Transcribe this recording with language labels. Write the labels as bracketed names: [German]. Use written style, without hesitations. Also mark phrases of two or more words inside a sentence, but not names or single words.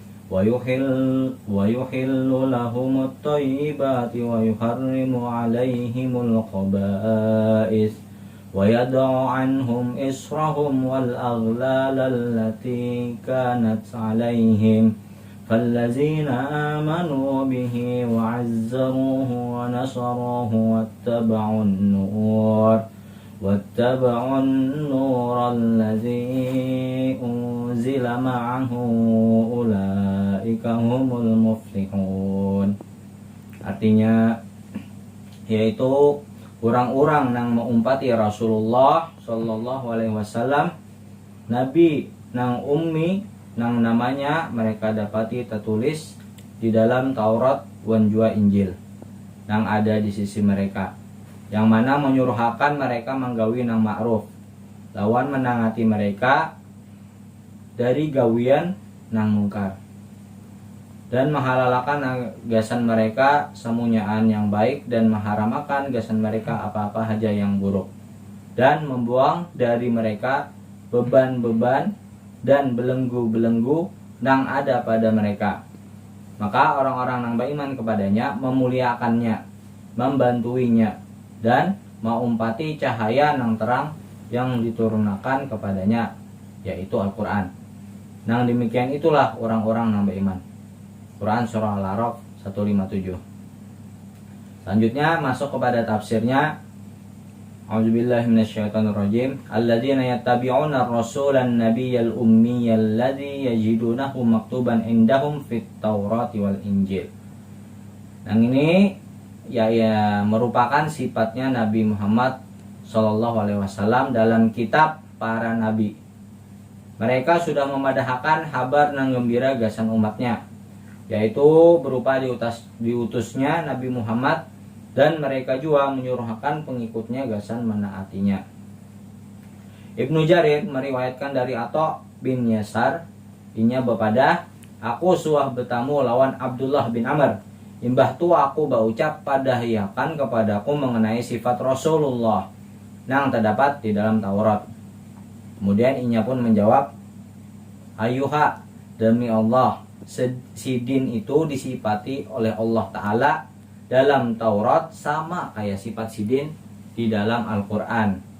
[Arabic] ويحل لهم الطيبات ويحرم عليهم الخبائث ويدع عنهم إصرهم والأغلال التي كانت عليهم فالذين آمنوا به وعزروه ونصروه واتبعوا النور الذي أنزل معه أولئك هم المفلحون. [Banjar] Artinya yaitu orang-orang nang mengumpati Rasulullah [Arabic] صلى الله عليه وسلم, [Banjar] Nabi nang ummi nang namanya mereka dapati tertulis di dalam Taurat wan jua Injil nang ada di sisi mereka, yang mana menyuruhakan mereka menggawi nang ma'ruf, lawan menangati mereka dari gawian nang mungkar, dan menghalalkan gasan mereka semunyaan yang baik, dan mengharamakan gasan mereka apa-apa saja yang buruk, dan membuang dari mereka beban-beban dan belenggu-belenggu yang ada pada mereka. Maka orang-orang yang beriman kepadanya memuliakannya, membantuinya, dan mengumpati cahaya yang terang yang diturunkan kepadanya, yaitu Al-Quran. Nang demikian itulah orang-orang yang beriman. Quran surah Al-A'raf 157. Selanjutnya masuk kepada tafsirnya. [Arabic] أعوذ بالله من الشيطان الرجيم. الذين يتبعون الرسول النبي الأمي الذي يجدونه مكتوبا عندهم في التوراة والإنجيل. [Banjar] Yang ini ya merupakan sifatnya Nabi Muhammad [Arabic] صلى الله عليه وسلم [Banjar] dalam kitab para nabi. Mereka sudah memadahkan kabar nang gembira gasan umatnya, yaitu berupa diutusnya Nabi Muhammad, dan mereka juga menyuruhkan pengikutnya gasan menaatinya. Ibnu Jarir meriwayatkan dari Atha bin Yasar, inya bepada, aku suah bertamu lawan Abdullah bin Amr, imbah tu aku baucap padahiakan kepadaku mengenai sifat Rasulullah yang terdapat di dalam Taurat. Kemudian inya pun menjawab, ayuha, demi Allah, sidin itu disifati oleh Allah Ta'ala dalam Taurat sama kayak sifat sidin di dalam Al-Quran.